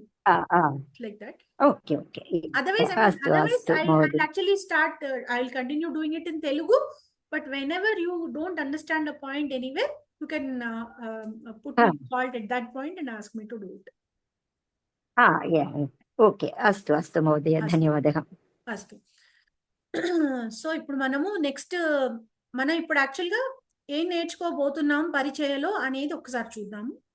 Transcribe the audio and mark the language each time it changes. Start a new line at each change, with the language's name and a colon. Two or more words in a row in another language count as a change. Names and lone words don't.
English: Like that. Okay, okay. Otherwise, I'll actually start, I'll continue doing it in Telugu. But whenever you don't understand a point anywhere, you can put me fault at that point and ask me to do it. Yeah.
Sanskrit: Okay. अस्तु महोदय। धन्यवादः. Astu.
Telugu: సో ఇప్పుడు మనము నెక్స్ట్ మనం ఇప్పుడు యాక్చువల్గా ఏం నేర్చుకోబోతున్నాం పరిచయలో అనేది ఒకసారి చూద్దాము.